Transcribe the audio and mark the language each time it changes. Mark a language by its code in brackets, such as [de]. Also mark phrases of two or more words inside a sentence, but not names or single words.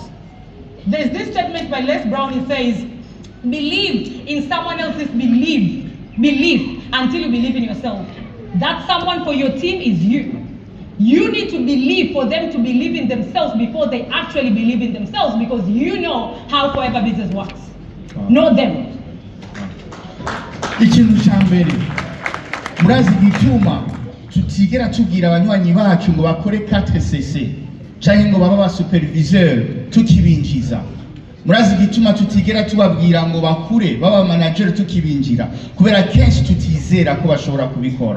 [en] There's this statement by Les Brown. It says, believe in someone else's belief until you believe in yourself. That someone for your team is you. You need to believe for them to believe in themselves before they actually believe in themselves, because you know how forever business works. Not them. [rn] Ikintu cyambere murazi gituma tutigera tugira abanywanyi bacu ngo bakore 4cc cyangwa ngo baba ba superviseur tukibinjiza. Murazi gituma tutigera tubabwira ngo bakure baba manager tukibinjira, kubera kenshi tutizera ko bashobora kubikora.